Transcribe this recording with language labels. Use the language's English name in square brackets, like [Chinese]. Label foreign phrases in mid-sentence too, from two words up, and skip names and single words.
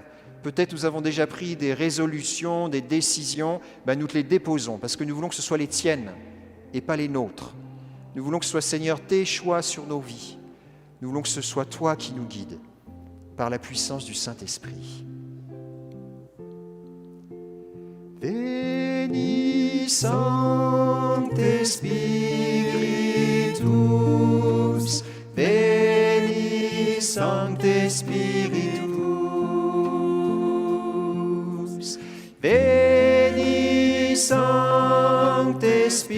[French] Peut-être nous avons déjà pris des résolutions, des décisions, nous te les déposons parce que nous voulons que ce soit les tiennes et pas les nôtres. Nous voulons que ce soit, Seigneur, tes choix sur nos vies. Nous voulons que ce soit toi qui nous guides par la puissance du Saint-Esprit. [Latin] Veni Sancte Spiritus, Veni Sancte Spiritus, Veni Sancte